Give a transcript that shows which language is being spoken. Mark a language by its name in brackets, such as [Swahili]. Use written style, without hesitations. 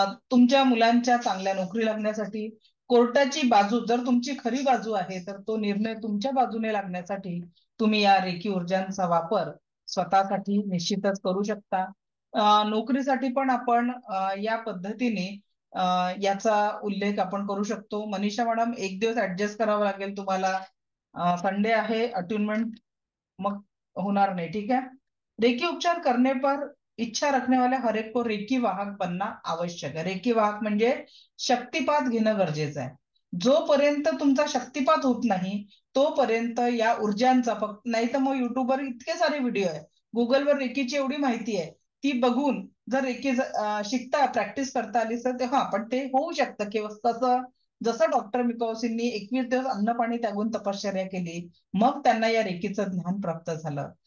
[Marathi] तुमच्या मुलांच्या चांगल्या नोकरी लागण्यासाठी कोर्टाची बाजू जर तुमची खरी बाजू आहे तर तो निर्णय तुमच्या बाजूने लागण्यासाठी तुम्ही या रेकी ऊर्जांचा वापर स्वतःसाठी निश्चितच करू शकता. नोकरीसाठी पण आपण या पद्धतीने याचा उल्लेख आपण करू शकतो. मनीषा मॅडम, एक दिवस ऍडजस्ट करावं लागेल तुम्हाला. संडे आहे, अट्यूनमेंट मग होणार [Hindi] नहीं, ठीक है। रेकी उपचार करने पर इच्छा रखने वाले हर एक को रेकी वाहक बनना आवश्यक है। [Marathi] रेकी वाहक म्हणजे शक्तिपात घेणं गरजेचं आहे. जोपर्यंत तुमचा शक्तिपात होत नाही तोपर्यंत या ऊर्जांचा फक्त, नाही तर मग युट्यूबवर इतके सारे व्हिडिओ आहे, गुगलवर रेकीची एवढी माहिती आहे, ती बघून जर रेकी शिकता प्रॅक्टिस करता आली तर हा, पण ते होऊ शकतं की कसं, जसं डॉक्टर मिकाओसींनी 21 दिवस अन्न पाणी त्यागून तपश्चर्या केली, मग त्यांना या रेकीचं ज्ञान प्राप्त झालं.